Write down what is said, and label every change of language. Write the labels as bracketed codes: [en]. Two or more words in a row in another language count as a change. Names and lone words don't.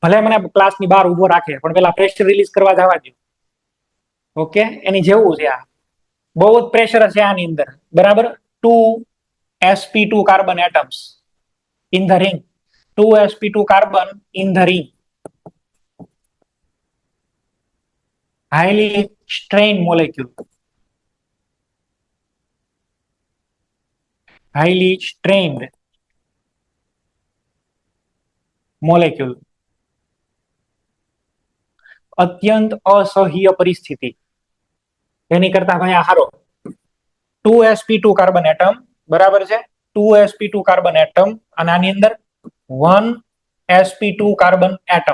[gu] ભલે મને ક્લાસની બહાર ઉભો રાખે પણ પેલા [en] pressure release [gu] કરવા જવા દો. ઓકે, એની જેવું છે આ. બહુ જ પ્રેશર છે આની અંદર, બરાબર. [en] 2sp2 carbon atoms in the ring. 2sp2 carbon in the ring. highly strained molecule. highly strained molecule. [gu] અત્યંત અસહ્ય પરિસ્થિતિ. એની કરતા ભાઈ આ હારો. [en] 2sp2 carbon atom, [gu] બરાબર છે. [en] 2sp2 carbon atom [gu] અને આની અંદર [en] 1sp2 carbon atom.